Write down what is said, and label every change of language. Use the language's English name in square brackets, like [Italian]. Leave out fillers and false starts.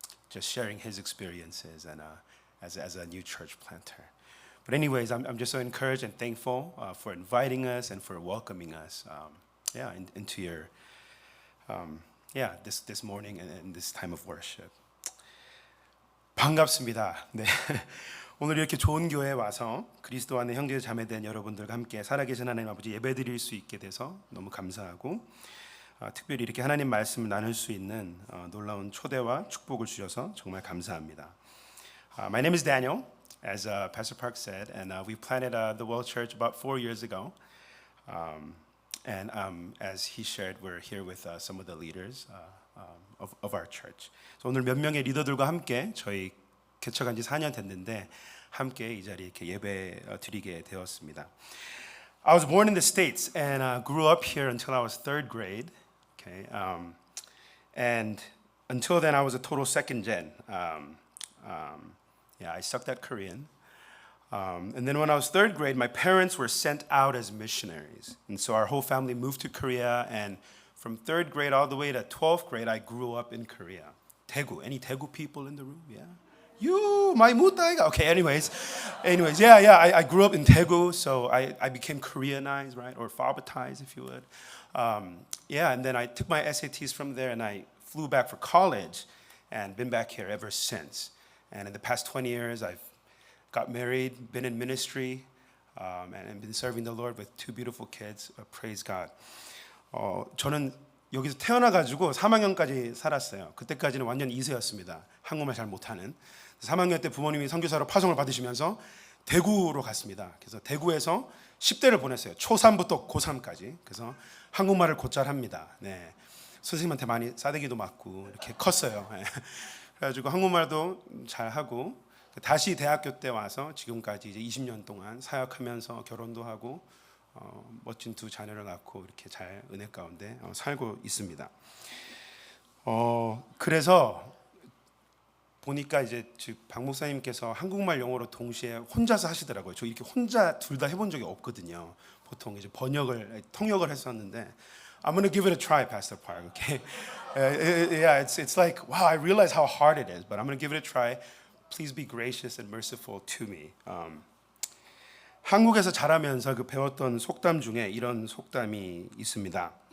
[English] Just sharing his experiences and as a new church planter. But anyways, I'm just so encouraged and thankful for inviting us and for welcoming us, into your this morning and this time of worship. [Korean] 반갑습니다. 네. 오늘 이렇게 좋은 교회에 와서 그리스도 안에 형제 자매된 여러분들과 함께 살아계신 하나님 아버지 예배드릴 수 있게 돼서 너무 감사하고 특별히 이렇게 하나님 말씀을 나눌 수 있는 놀라운 초대와 축복을 주셔서 정말 감사합니다. [English] My name is Daniel, as Pastor Park said, and we planted the Well Church about 4 years ago. And as he shared, we're here with some of the leaders of our church. [Korean] 오늘 몇 명의 리더들과 함께 저희 개척한 지 4년 됐는데 함께 이 자리에 이렇게 예배 드리게 되었습니다. [English] I was born in the States and grew up here until I was third grade. Okay, and until then I was a total second gen. I sucked at Korean. And then when I was third grade, my parents were sent out as missionaries. And so our whole family moved to Korea. And from third grade all the way to 12th grade, I grew up in Korea. Daegu. Any Daegu people in the room? Yeah? You, my mutaiga. Okay, anyways, I grew up in Daegu, so I became Koreanized, right? Or alphabetized, if you would. And then I took my SATs from there and I flew back for college and been back here ever since. And in the past 20 years, I've got married, been in ministry, and been serving the Lord with 2 beautiful kids. Praise God. [Korean] 저는 여기서 태어나가지고 3학년까지 살았어요. 그때까지는 완전 2세였습니다. 한국말 잘 못하는. 3학년 때 부모님이 선교사로 파송을 받으시면서 대구로 갔습니다. 그래서 대구에서 10대를 보냈어요. 초3부터 고3까지. 그래서 한국말을 곧잘 합니다. 네. 선생님한테 많이 싸대기도 맞고 이렇게 컸어요. 네. 그래가지고 한국말도 잘 하고 다시 대학교 때 와서 지금까지 이제 20년 동안 사역하면서 결혼도 하고 멋진 2 자녀를 낳고 이렇게 잘 은혜 가운데 살고 있습니다. 그래서 보니까 이제 박 목사님께서 한국말 영어로 동시에 혼자서 하시더라고요. 저 이렇게 혼자 둘 다 해본 적이 없거든요. 보통 이제 통역을 했었는데 [English] I'm gonna give it a try, Pastor Park. Okay? It's like wow, I realize how hard it is, but I'm gonna give it a try. Please be gracious and merciful to me. [Korean] 한국에서 자라면서 배웠던 속담 중에 이런 속담이 있습니다.